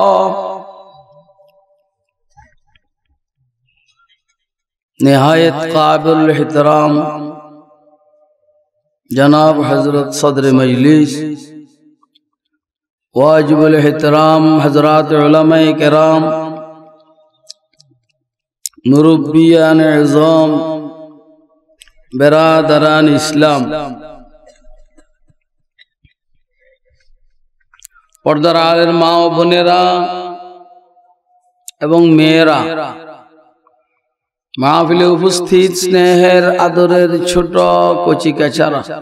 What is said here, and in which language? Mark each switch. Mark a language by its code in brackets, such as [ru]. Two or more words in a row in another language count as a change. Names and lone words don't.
[ur] نہایت قابل احترام جناب حضرت صدر مجلس، واجب الاحترام حضرات علماء کرام، مربیان عظام، برادران اسلام، [bn] পর্দার আলের মা ও বোনেরা এবং মেয়েরা, মাহফিলে উপস্থিত স্নেহের আদরের ছোট কচি কাচারা,